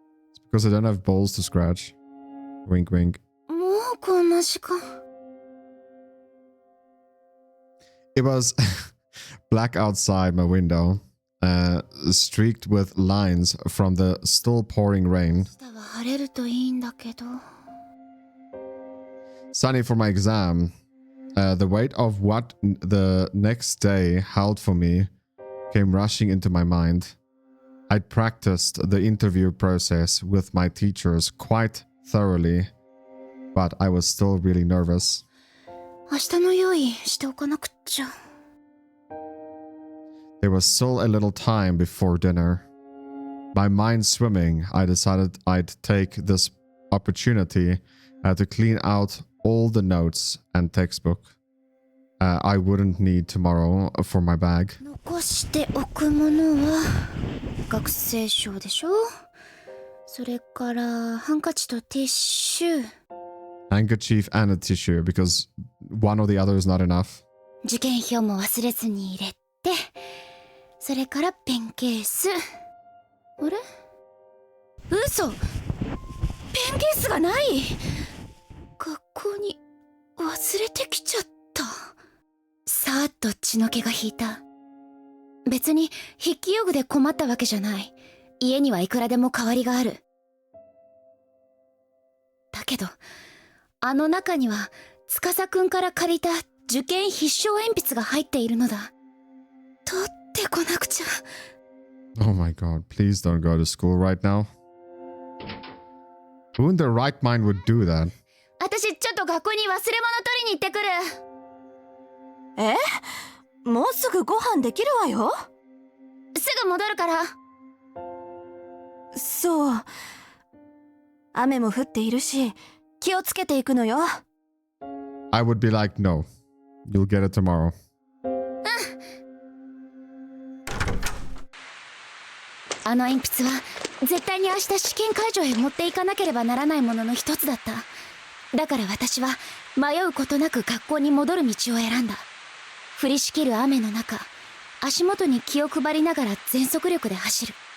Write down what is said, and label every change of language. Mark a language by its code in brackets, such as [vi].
[en] It's because they don't have balls to scratch. Wink, wink. [ja] もうこんな時間。 [en] It was black outside my window, streaked with lines from the still pouring rain. [ja] 明日は晴れるといいんだけど。 [en] Studying for my exam, the weight of what the next day held for me came rushing into my mind. I'd practiced the interview process with my teachers quite thoroughly, but I was still really nervous. [ja] 明日の用意しておかなくっちゃ。 [en] There was still a little time before dinner. My mind swimming, I decided I'd take this opportunity to clean out all the notes and textbook I wouldn't need tomorrow for my bag. [ja] 残しておくものは学生証でしょ。それからハンカチとティッシュ。 [en] Handkerchief and a tissue because one or the other is not enough. [ja] 受験票も忘れずに入れて、それからペンケース。あれ？嘘！ペンケースがない！学校に忘れてきちゃった。さーっと血の気が引いた。別に筆記用具で困ったわけじゃない。家にはいくらでも代わりがある。だけどあの中には司くんから借りた受験必勝鉛筆が入っているのだ。取ってこなくちゃ。 [en] Oh my god, please don't go to school right now. Who in their right mind would do that? [ja] 私ちょっと学校に忘れ物取りに行ってくる。え、もうすぐご飯できるわよ。すぐ戻るから。そう、雨も降っているし気をつけていくのよ。 [en] I would be like, no, you'll get it tomorrow. [ja] あの鉛筆は絶対に明日試験会場へ持っていかなければならないものの一つだった。だから私は迷うことなく学校に戻る道を選んだ。降りしきる雨の中、足元に気を配りながら全速力で走る。